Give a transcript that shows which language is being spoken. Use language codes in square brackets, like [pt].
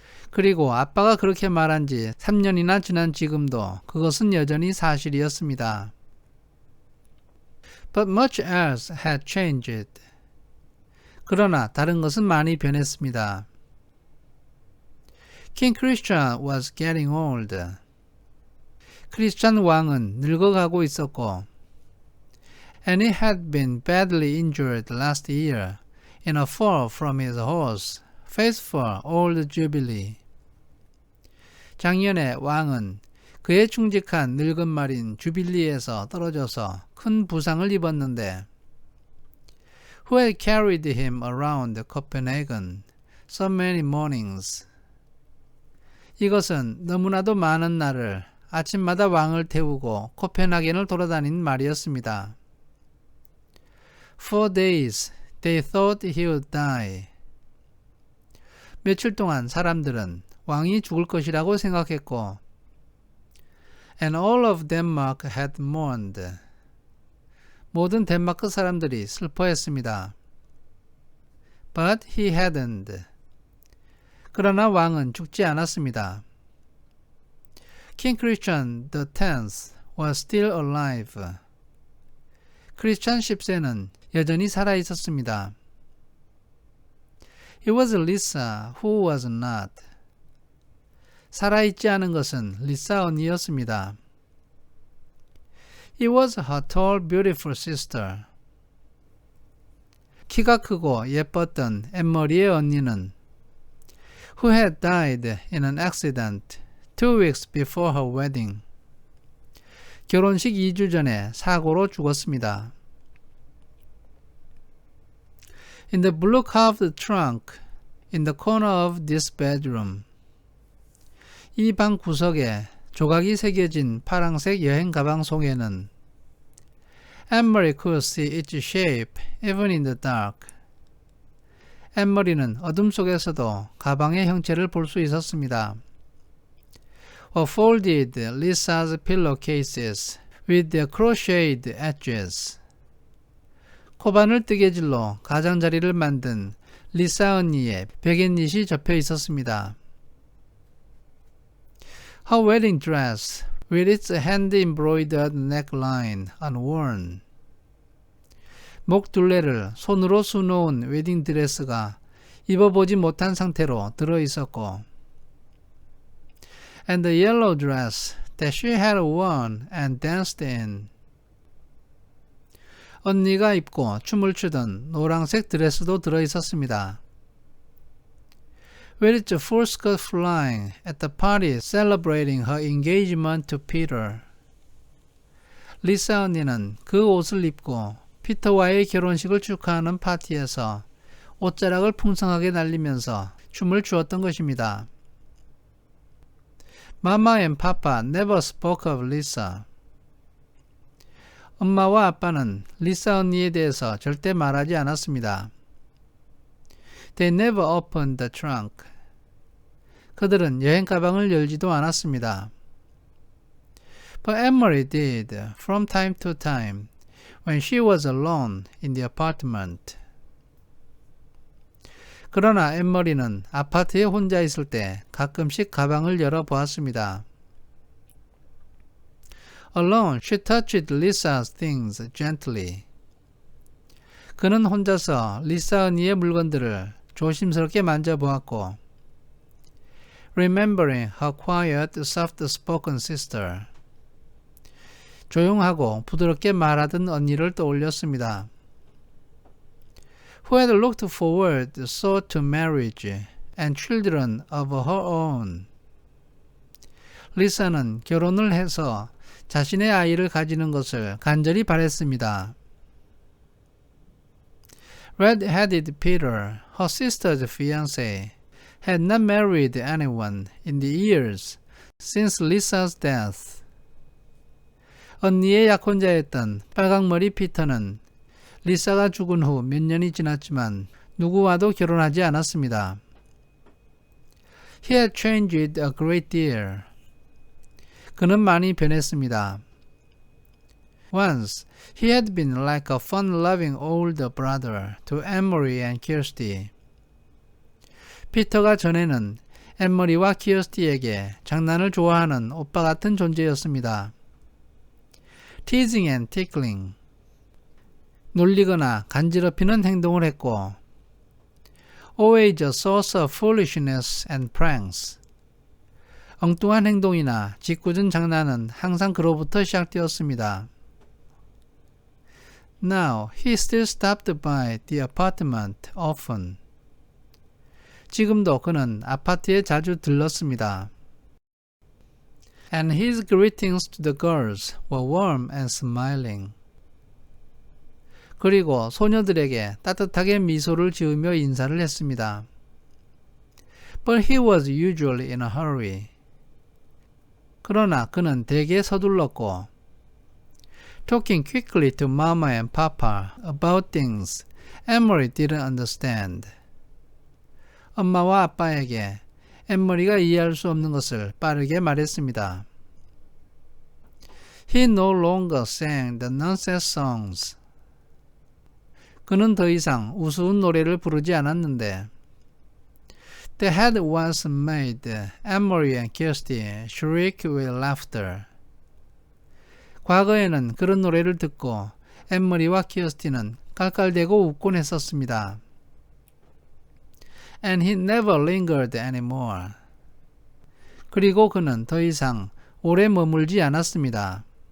[ko] 그리고 아빠가 그렇게 말한 지 3년이나 지난 지금도 그것은 여전히 사실이었습니다. [en] But much else had changed. [ko] 그러나 다른 것은 많이 변했습니다. [en] King Christian was getting old. [ko] 크리스찬 왕은 늙어가고 있었고 [en] and he had been badly injured last year in a fall from his horse, faithful old Jubilee. [ko] 작년에 왕은 그의 충직한 늙은 말인 주빌리에서 떨어져서 큰 부상을 입었는데 [en] who had carried him around Copenhagen so many mornings. [ko] 이것은 너무나도 많은 날을 아침마다 왕을 태우고 코펜하겐을 돌아다닌 말이었습니다. [en] 4 days they thought he would die. [ko] 며칠 동안 사람들은 왕이 죽을 것이라고 생각했고 [en] and all of Denmark had mourned. [ko] 모든 덴마크 사람들이 슬퍼했습니다. [en] But he hadn't. [ko] 그러나 왕은 죽지 않았습니다. [en] King Christian X was still alive. [ko] 크리스찬 10세는 여전히 살아 있었습니다. [en] It was Lisa who was not. [ko] 살아있지 않은 것은 리사 언니였습니다. [en] It was her tall, beautiful sister. [ko] 키가 크고 예뻤던 엠머리의 언니는 [en] who had died in an accident 2 weeks before her wedding. [ko] 결혼식 2주 전에 사고로 죽었습니다. [en] In the blue carved trunk in the corner of this bedroom. [ko] 이 방 구석에 조각이 새겨진 파랑색 여행 가방 속에는 [en] Anne-Marie could see its shape even in the dark. [ko] 앤머리는 어둠 속에서도 가방의 형체를 볼 수 있었습니다. [en] Or folded Lisa's pillowcases with their crocheted edges. [ko] 코바늘 뜨개질로 가장자리를 만든 리사 언니의 베갯닛이 접혀 있었습니다. [en] Her wedding dress with its hand-embroidered neckline unworn. [ko] 목 둘레를 손으로 수놓은 웨딩 드레스가 입어보지 못한 상태로 들어있었고 [en] and the yellow dress that she had worn and danced in. [ko] 언니가 입고 춤을 추던 노란색 드레스도 들어있었습니다. [en] With its full skirt flying at the party celebrating her engagement to Peter. [ko] 리사 언니는 그 옷을 입고 피터와의 결혼식을 축하하는 파티에서 옷자락을 풍성하게 날리면서 춤을 추었던 것입니다. [en] Mama and Papa never spoke of Lisa. [ko] 엄마와 아빠는 리사 언니에 대해서 절대 말하지 않았습니다. [en] They never opened the trunk. [ko] 그들은 여행 가방을 열지도 않았습니다. [en] But Anne-Marie did from time to time when she was alone in the apartment. [ko] 그러나 앤머리는 아파트에 혼자 있을 때 가끔씩 가방을 열어보았습니다. [en] Alone, she touched Lisa's things gently. [ko] 그는 혼자서 리사 언니의 물건들을 조심스럽게 만져보았고 [en] remembering her quiet, soft-spoken sister [ko] 조용하고 부드럽게 말하던 언니를 떠올렸습니다. [en] Who had looked forward so to marriage and children of her own. [ko] 리사는 결혼을 해서 자신의 아이를 가지는 것을 간절히 바랬습니다. [en] Red-headed Peter, her sister's fiancé, had not married anyone in the years since Lisa's death. [ko] 언니의 약혼자였던 빨강머리 피터는 리사가 죽은 후 몇 년이 지났지만 누구와도 결혼하지 않았습니다. [en] He had changed a great deal. [ko] 그는 많이 변했습니다. [en] Once, he had been like a fun-loving older brother to Amory and Kirsty. [ko] 피터가 전에는 앤머리와 키어스티에게 장난을 좋아하는 오빠 같은 존재였습니다. [en] Teasing and tickling. [ko] 놀리거나 간지럽히는 행동을 했고 [en] always a source of foolishness and pranks. [ko] 엉뚱한 행동이나 짓궂은 장난은 항상 그로부터 시작되었습니다. [en] Now, he still stopped by the apartment often. [ko] 지금도 그는 아파트에 자주 들렀습니다. [en] And his greetings to the girls were warm and smiling. [ko] 그리고 소녀들에게 따뜻하게 미소를 지으며 인사를 했습니다. [en] But he was usually in a hurry. [ko] 그러나 그는 대개 서둘렀고 [en] talking quickly to Mama and Papa about things Amory didn't understand. [ko] 엄마와 아빠에게 앤머리가 이해할 수 없는 것을 빠르게 말했습니다. [en] He no longer sang the nonsense songs. [ko] 그는 더 이상 우스운 노래를 부르지 않았는데 [en] They had once made Amory and Kirsty shriek with laughter. [ko] 과거에는 그런 노래를 듣고 앤머리와 키어스티는 깔깔대고 웃곤 했었습니다. [en] And he never lingered anymore. [ko] 그리고 그는 더 이상 오래 머물지 않았습니다.